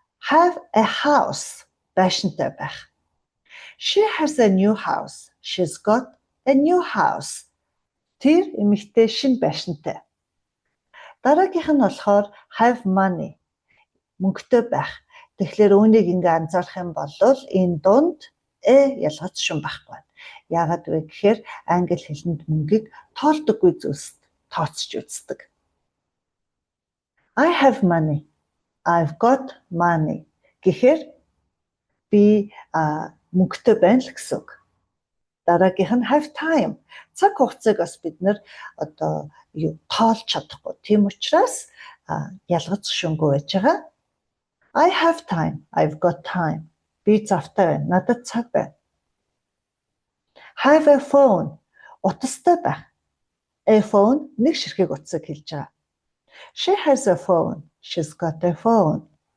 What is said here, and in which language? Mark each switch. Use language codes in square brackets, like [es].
[en] Have a house, [mn] байшинтай байх. [en] She has a new house, she's got a new house. [mn] Тэр эмэгтэй шинэ байшинтай. Дараагийнх нь болохоор [en] have money, [mn] мөнгөтэй байх. Тэгэхээр үүнийг ингээ анзаарах юм бол энэ дунд ялгац шин байхгүй. Яагаад вэ гэхээр англи хэлэнд мөнгийг тоолдоггүй зүйлс тооцож үздэг. [en] I have money, I've got money [mn] гэхээр би мөнгөтэй байна л гэсэн үг. Дараагийнх нь [en] have time. [mn] Цаг хугацааг бас бид нэр тоолж чадахгүй. Тийм учраас ялгац шөнгүй байж байгаа. [en] I have time, I've got time. [mn] Би завтай байна, надад цаг байна. [en] Have a phone. [mn] Утастай байх. [en] A phone [mn] нэг ширхэг утсыг хэлж байгаа. [en] She has a phone, she's got a phone.